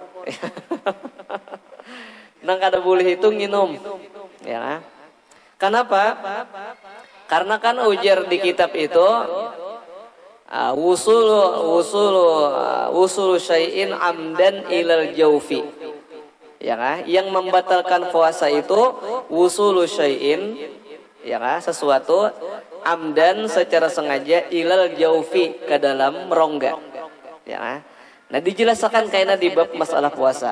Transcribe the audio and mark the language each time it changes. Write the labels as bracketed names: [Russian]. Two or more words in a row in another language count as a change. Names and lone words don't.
[Banjar] Nang kada boleh itu nginum, ya. Kenapa? Karena kan ujar di kitab itu [Arabic] وصول شيء عمدا إلى الجوف, [Banjar] ya kan? Yang membatalkan puasa itu [Arabic] وصول شيء, [Banjar] ya kan? Sesuatu amdan secara sengaja [Arabic] إلى الجوف [Banjar] ke dalam rongga, ya kan? Nah, dijelaskan kayaknya di bab masalah puasa.